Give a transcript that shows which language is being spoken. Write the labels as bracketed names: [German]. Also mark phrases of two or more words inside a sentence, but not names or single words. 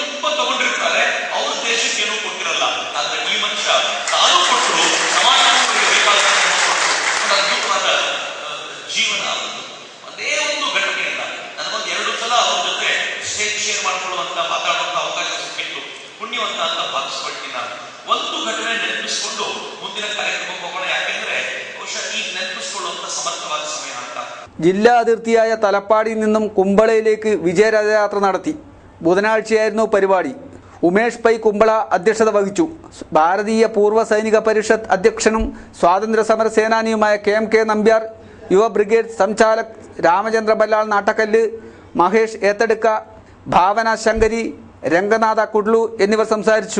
[Kannada] ತಗೊಂಡಿರ್ತಾರೆ, ಅವ್ರ ದೇಶಕ್ಕೆ ಏನೂ ಕೊಟ್ಟಿರಲ್ಲ. ಆದ್ರೆ ಈ ಮನುಷ್ಯ ತಾನು ಕೊಟ್ಟರು, ಸಮಾಜಕ್ಕೆ ಬೇಕಾದಂತ ಒಂದು ಅದ್ಭುತವಾದ ಜೀವನ. ಒಂದೇ ಒಂದು ಘಟನೆಯಿಂದ ನನಗೊಂದು 2 ಸಲ ಅವ್ರ ಜೊತೆ [English] stage share [Kannada] ಮಾಡ್ಕೊಳ್ಳುವಂತ ಮಾತಾಡುವಂತ ಅವಕಾಶ ಸಿಕ್ಕಿತ್ತು. ಪುಣ್ಯವಂತ ಅಂತ ಭಾವಿಸ್ಕೊಳ್ತೀನಿ ನಾನು. ಒಂದು ಘಟನೆ ನೆನಪಿಸ್ಕೊಂಡು ಮುಂದಿನ ಕಾರ್ಯಕ್ರಮಕ್ಕೆ ಹೋಗೋಣ. ಯಾಕೆಂದ್ರೆ ಬಹುಶಃ ಈ ನೆನಪಿಸ್ಕೊಳ್ಳುವಂತ ಸಮರ್ಥವಾದ ಸಮಯ ಅಂತ. [Malayalam] ജില്ലാ അതിർത്തിയായ തലപ്പാടിയിൽ നിന്നും കുമ്പളയിലേക്ക് വിജയരഥയാത്ര നടത്തി. ബുധനാഴ്ചയായിരുന്നു പരിപാടി. ഉമേഷ് പൈ കുമ്പള അധ്യക്ഷത വഹിച്ചു. ഭാരതീയ പൂർവ്വ സൈനിക പരിഷത്ത് അധ്യക്ഷനും സ്വാതന്ത്ര്യ സമര സേനാനിയുമായ KMK നമ്പ്യാർ, യുവ ബ്രിഗേഡ് സംചാലക് രാമചന്ദ്ര ബല്ലാൾ നാട്ടക്കല്ല്, മഹേഷ് ഏത്തടുക്ക, ഭാവന ശങ്കരി, രംഗനാഥ കുഡ്ലു എന്നിവർ സംസാരിച്ചു.